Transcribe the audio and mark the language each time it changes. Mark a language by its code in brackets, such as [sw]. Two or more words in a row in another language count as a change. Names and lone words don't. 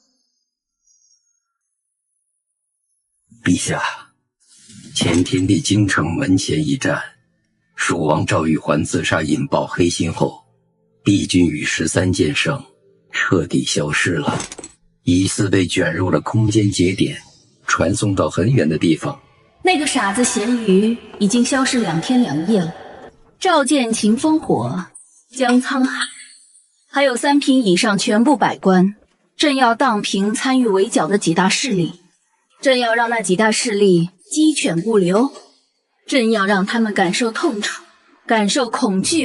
[zh] 陛下，前天地京城门前一战，蜀王赵玉环自杀引爆黑心后，帝君与13剑圣彻底消失了，疑似被卷入了空间节点，传送到很远的地方。那个傻子咸鱼已經消失2天2夜了。召見秦烽火、江滄海，還有3品以上全部百官，正要蕩平參與圍剿的幾大勢力，正要讓那幾大勢力雞犬不留，正要讓他們感受痛楚，感受恐懼。